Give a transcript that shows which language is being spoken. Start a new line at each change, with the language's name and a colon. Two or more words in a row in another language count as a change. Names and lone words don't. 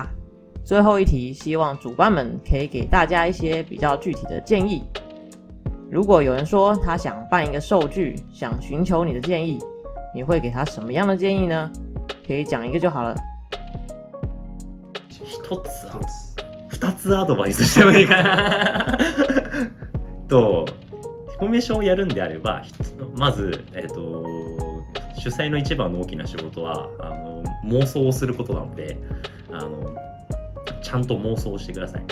Chinese: 最后一题，希望主办们可以给大家一些比较具体的建议。如果有人说他想办一个兽剧，想寻求你的建议，你会给他什么样的建议呢？可以讲一个就好了。
Japanese: 2 つアドバイスしてもいいかなコンベンションをやるんであれば、まず、主催の一番の大きな仕事は妄想をすることなので、ちゃんと妄想をしてください。